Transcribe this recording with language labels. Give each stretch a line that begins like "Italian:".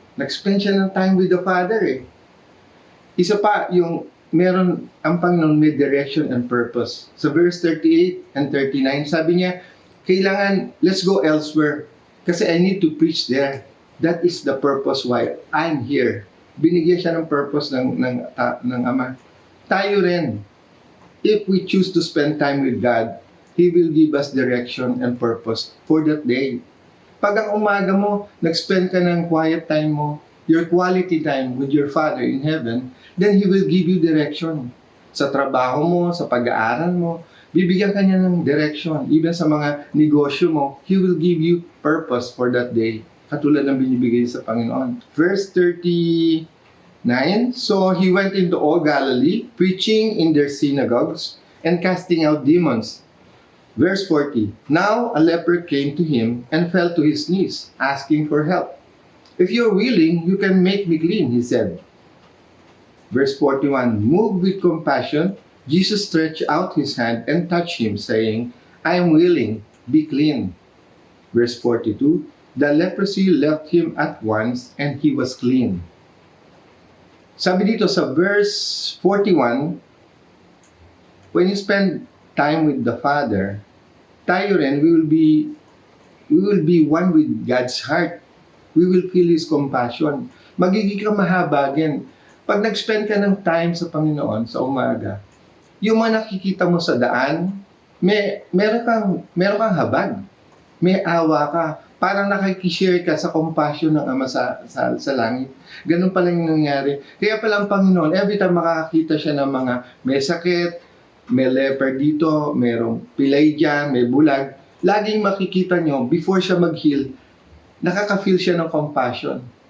Filipino: Nag-spend siya ng time
English: with the Father,
Filipino: Isa pa, yung meron ang Panginoon may direction and purpose. Sa verse 38 and 39, sabi niya, kailangan,
English: let's go elsewhere.
Filipino: Kasi
English: I need to preach there. That is the purpose why I'm here.
Filipino: Binigyan siya ng purpose ng Ama. Tayo rin,
English: if we choose to spend time with God, He will give us direction and purpose for that day.
Filipino: Pag ang umaga mo, nag-spend ka ng quiet time mo,
English: your quality time with your Father in heaven, then He will give you direction.
Filipino: Sa trabaho mo, sa pag-aaral mo, bibigyan ka niya ng direction.
English: Even
Filipino: sa mga negosyo mo,
English: He will give you purpose for that day.
Filipino: Katulad ng binibigay sa Panginoon.
English: Verse 39, So he went into all Galilee, preaching in their synagogues and casting out demons. Verse 40, Now a leper came to him and fell to his knees, asking for help. If you're willing, you can make me clean, he said. Verse 41, Moved with compassion, Jesus stretched out his hand and touched him, saying, I am willing, be clean. Verse 42, The leprosy left him at once, and he was clean.
Filipino: Sabi dito sa
English: verse 41, when you spend time with the Father,
Filipino: tayo rin,
English: we will be one with God's heart. We will feel His compassion.
Filipino: Magiging ka mahabagin. Pag nag-spend ka ng time sa Panginoon sa umaga, yung mga nakikita mo sa daan, meron kang habag. May awa ka. Parang nakikishare ka sa compassion ng Ama sa langit. Ganun pala yung nangyari. Kaya pala ang Panginoon, every time makakita siya ng mga may sakit, may leper dito, mayroong pilay dyan, may bulag, laging makikita nyo, before siya mag-heal, nakaka-feel siya ng compassion.